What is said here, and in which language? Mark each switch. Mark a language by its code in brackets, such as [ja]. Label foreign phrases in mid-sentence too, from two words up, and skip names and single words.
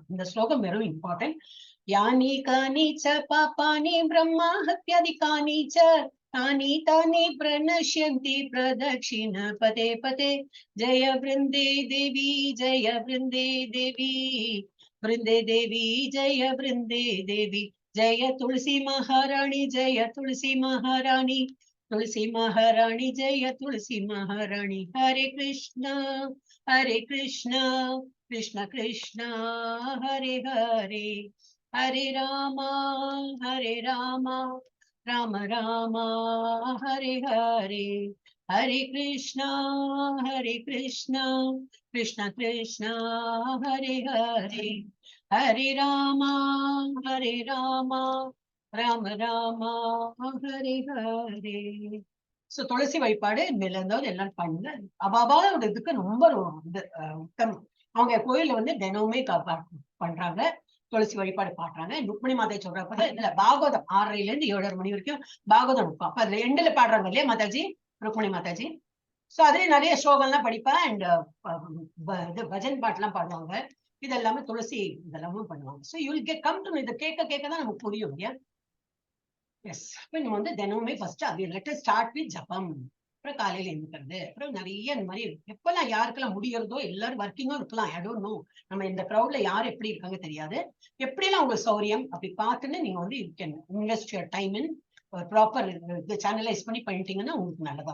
[ta] இந்த ஸ்லோகம் வெறும் இம்பார்ட்டன்ட். [sa] यानि कानि च पापानि ब्रह्मा हत्यादिकानि च तानि तानि प्रणश्यन्ति प्रदक्षिण पदे पदे जय वृन्दे देवि जय वृन्दे देवि वृन्दे देवि जय वृन्दे देवि जय तुलसी महारानी जय तुलसी महारानी ஜெய துளசி மகாராணி तुलसी महारानी जय तुलसी महारानी। हरे कृष्णा कृष्ण कृष्ण हरे हरे हरे राम राम राम हरे हरे हरे कृष्ण कृष्ण कृष्ण हरे हरे हरे राम राम रामा हरे हरे. [ta] சோ துளசி வழிபாடு மேல இருந்தாவது எல்லாரும் பண்ணுங்க. அபாபாவோட இதுக்கு ரொம்ப இது உத்தமம். அவங்க கோயில்ல வந்து தினமுமே பண்றாங்க, துளசி வழிபாடு பாடுறாங்க. ருக்மிணி மாதை சொல்றப்ப இதுல பாகவதம் 6:30 இருந்து 7:30 மணி வரைக்கும் பாகவதம் இருக்கும். அப்ப அதுல எண்டுல பாடுறாங்க இல்லையா மாதாஜி, ருக்மிணி மாதாஜி. சோ அதுலயே நிறைய ஸ்லோகம்லாம் படிப்பா. அண்ட் இது பஜன் பாட்டுலாம் பாடுவாங்க. இது எல்லாமே துளசி இதெல்லாமும் பண்ணுவாங்க. [en] so you will come to [ta] இதை கேட்க தான் நமக்கு புரியும் இல்லையா. எஸ், நம்ம வந்து தினமுமே ஃபர்ஸ்ட் அது [en] let start with [ta] ஜபம். அப்புறம் காலையில எழுந்துக்கிறது, அப்புறம் நிறைய இந்த மாதிரி எப்பெல்லாம் யாருக்கெல்லாம் முடியறதோ எல்லாரும் ஒர்க்கிங்கும் இருக்கலாம். [en] I don't know, [ta] நம்ம இந்த க்ரௌட்ல யார் எப்படி இருக்காங்க தெரியாது. எப்படிலாம் உங்களுக்கு சௌரியம் அப்படி பார்த்துன்னு நீங்க வந்து [en] you can invest your time in proper channelise [ta] பண்ணிட்டீங்கன்னா உங்களுக்கு நல்லதா.